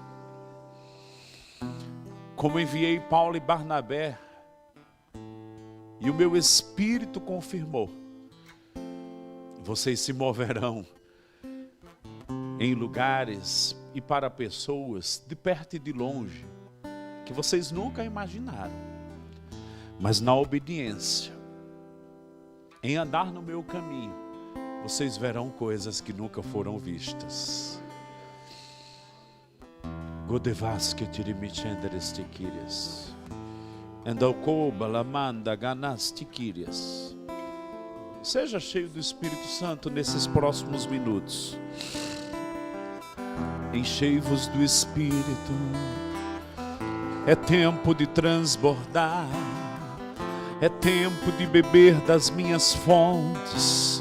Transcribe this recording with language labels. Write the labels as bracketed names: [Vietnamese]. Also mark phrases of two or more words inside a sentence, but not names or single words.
[Portuguese] Como enviei Paulo e Barnabé, e o meu espírito confirmou, vocês se moverão em lugares e para pessoas de perto e de longe, que vocês nunca imaginaram. Mas na obediência, em andar no meu caminho, vocês verão coisas que nunca foram vistas. Godevaske tirimichenderestiquirias. Endalcoba lamanda ganastiquirias. Seja cheio do Espírito Santo nesses próximos minutos. Enchei-vos do Espírito. É tempo de transbordar. É tempo de beber das minhas fontes.